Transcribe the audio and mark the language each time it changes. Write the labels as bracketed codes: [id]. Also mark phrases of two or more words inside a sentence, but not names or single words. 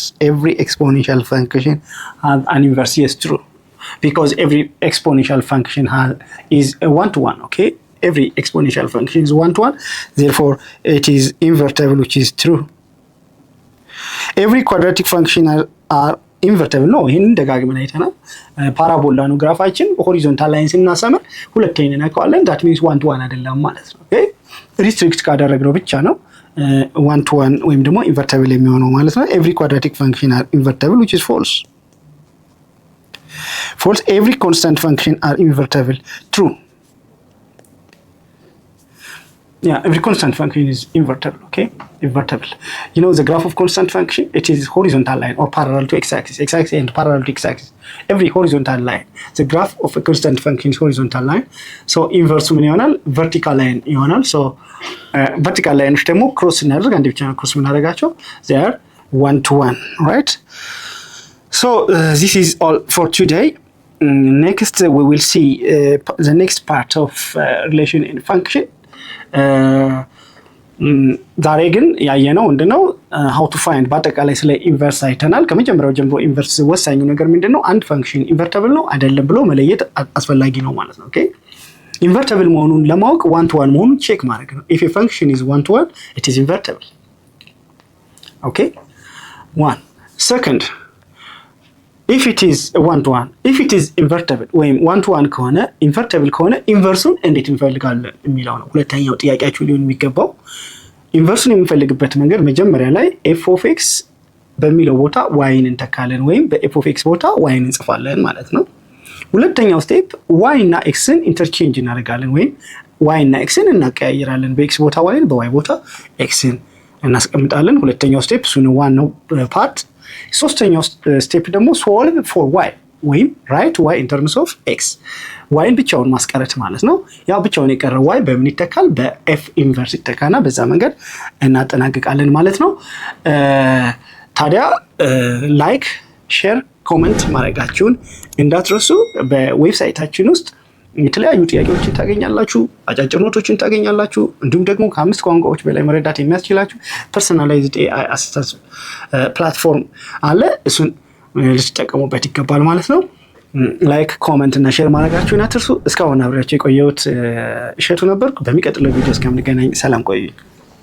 [en] Every exponential function has an inverse. Yes, true. Because every exponential function is a one-to-one. Okay, every exponential function is one-to-one. Therefore, it is invertible, which is true. Every quadratic function are invertible. No, [am] ይሄን ደጋግመን አይተናል። ፓራቦላ ነው ግራፋችን ሆሪዞንታል ላይን ስናሰምር ሁለተኛ እናውቀዋለን። [en] that means one to one [am] አይደለም ማለት ነው። ኦኬ ሪስትሪክት ካደረግነው ብቻ ነው [en] one to one [am] ወይም ደግሞ invertible የሚሆነው ማለት ነው። [en] every quadratic function are invertible, which is false. Every constant function are invertible. True. Yeah, every constant function is invertible. Okay, invertible. You know the graph of constant function? It is horizontal line or parallel to x-axis and parallel to x-axis. Every horizontal line, the graph of a constant function is horizontal line. So inverse [am] ምን ይሆናል? [en] vertical line ይሆናል. So vertical line [am] ደግሞ cross እናደርግ አንድ ብቻ ነው cross እናደርጋቸው [en] they are one to one, right? So this is all for today. Next we will see the next part of relation and function. [am] ዛሬ ግን ያየነው ምንድነው [en] how to find [am] በአጠቃላይ ስለ ኢንቨርስ አይተናል። ከመጀመሪያው ጀምሮ ኢንቨርስ ወሳኙ ነገር ምንድነው አንድ ፈንክሽን ኢንቨርተብል ነው አይደለም ብሎ መለየት አስፈላጊ ነው ማለት ነው። ኦኬ ኢንቨርተብል መሆኑን ለማወቅ [en] one to one [am] መሆኑን ቼክ ማድረግ ነው። [en] if a function is one to one it is invertible. okay one second if it is one to one if it is invertible ወይም one to one [am] ከሆነ invertible ከሆነ ኢንቨርሱን እንዴት እንፈልጋለን የሚለው ነው ሁለተኛው ጥያቄያችሁ ሊሆን የሚገባው። ኢንቨርሱን የምንፈልግበት መንገድ መጀመሪያ ላይ f of x በሚለው ቦታ y ን እንተካለን ወይም በf of x ቦታ y ን እንጽፋለን ማለት ነው። ሁለተኛው ስቴፕ y እና x ን ኢንተርቼንጅ እናደርጋለን ወይም y እና x ን እናቀያይራለን። በx ቦታ y ን በy ቦታ x ን እናስቀምጣለን። ሁለተኛው ስቴፕ እሱ ነው ዋናው ፓርት። ሶስተኛው ስቴፕ ደግሞ [en] solve for y [am] ወይም [en] write y in terms of x [am] y ን ብቻውን ማስቀረት ማለት ነው። ያው ብቻውን የቀረው y በምን ይተካል? በf ኢንቨርስ ይተካና በዛ መንገድ እናጠናቅቃለን ማለት ነው። ታዲያ [en] like share comment [am] ማድረጋችሁን እንዳትረሱ። በዌብሳይታችን ውስጥ የተለያዩ ጥያቄዎችን ታገኛላችሁ፣ አጫጭር ኖቶችን ታገኛላችሁ። እንዲሁም ደግሞ ከ5 ቋንቋዎች በላይ መረዳት የሚያስችላችሁ [en] personalized AI assistance platform [am] አለ። እሱን ልትጠቀሙበት ይገባል ማለት ነው። [en] like comment [am] እና ሼር ማድረጋችሁን አትርሱ። እስካሁን አብራችሁ የቆየሁት እሸቱ ነበርኩ። በሚቀጥለው ቪዲዮ እስከምንገናኝ ሰላም ቆዩ።